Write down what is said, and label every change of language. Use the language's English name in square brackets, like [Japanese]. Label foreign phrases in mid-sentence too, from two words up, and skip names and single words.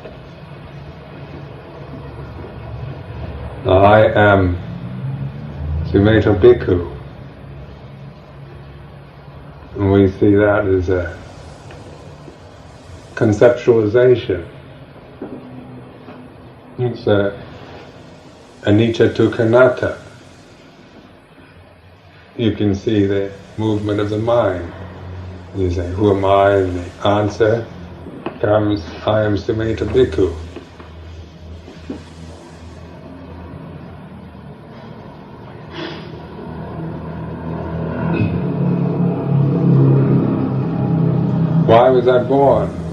[English] I am Sumedho Bhikkhu. And we see that as a conceptualization. [Pali] It's a anicca dukkha anatta. [English] You can see the movement of the mind. You say, who am I? And the answer comes, I am Sumedho Bhikkhu. Why was I born?